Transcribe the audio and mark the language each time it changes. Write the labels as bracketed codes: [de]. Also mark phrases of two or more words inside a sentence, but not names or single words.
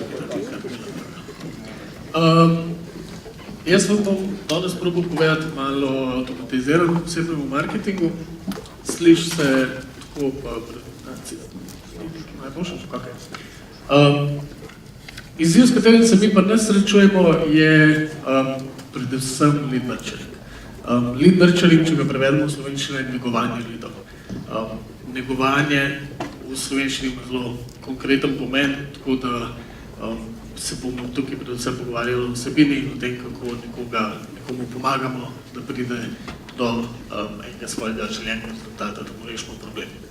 [sl] Jaz vam bom danes probal povedati malo o avtomatiziranem osebnem marketingu. Sliši se tako pa najboljše, kakaj. Izziv, s katerim se mi pa ne srečujemo, je predvsem [en] lead nurturing. Lead nurturing, [sl] če ga prevedemo v slovenščino, je negovanje lidov. Negovanje v slovenščini ima zelo konkreten pomen, tako da se bomo tukaj predvsem pogovarjali o vsebini in o tem, kako nekomu pomagamo, da pride do enega svojega željenega rezultata, da mu rešimo problem.